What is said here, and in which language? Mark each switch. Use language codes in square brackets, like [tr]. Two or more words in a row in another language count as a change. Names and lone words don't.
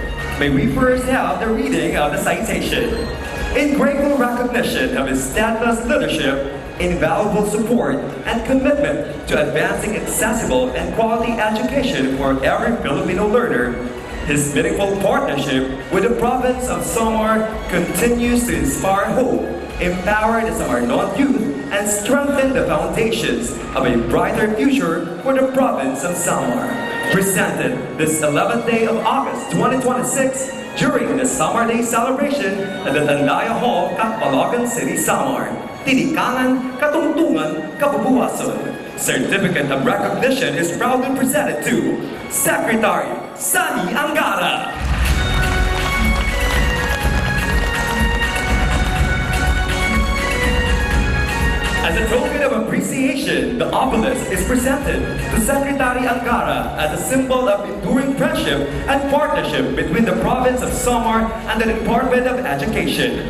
[en] May we first have the reading of the citation. In grateful recognition of his steadfast leadership, invaluable support, and commitment to advancing accessible and quality education for every Filipino learner, his meaningful partnership with the province of Samar continues to inspire hope, empower the Samarnon youth, and strengthen the foundations of a brighter future for the province of Samar. Presented this 11th day of August 2026 during the Samar Day celebration at the Tandaya Hall, Catbalogan City, Samar. [war] Tinikangan, Katungtungan, Kapubuason. [en] Certificate of recognition is proudly presented to Secretary Sani Angara. As a token of appreciation, the obelisk is presented to Secretary Angara as a symbol of enduring friendship and partnership between the province of Samar and the Department of Education.